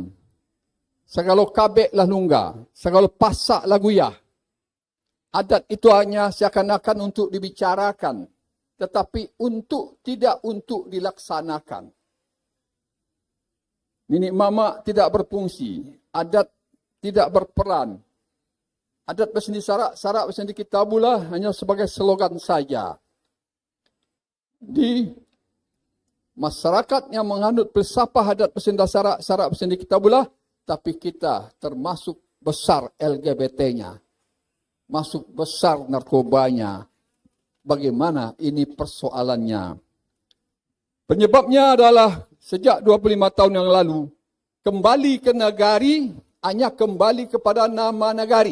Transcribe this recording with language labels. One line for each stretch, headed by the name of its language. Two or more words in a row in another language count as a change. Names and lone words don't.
Minangkabau: Segala kabek lah nungga, segala pasak lah guyah.
Indonesian: Adat itu hanya seakan-akan untuk dibicarakan, tetapi tidak untuk dilaksanakan. Nenek mama tidak berfungsi, adat tidak berperan. Adat bersendi sarak, sarak bersendi kitabulah hanya sebagai slogan saja. Di masyarakat yang menganut filsafah adat bersendi sarak, sarak bersendi kitabulah, tapi kita termasuk besar LGBT-nya. Masuk besar narkobanya. Bagaimana ini persoalannya? Penyebabnya adalah sejak 25 tahun yang lalu, kembali ke negari, hanya kembali kepada nama negari.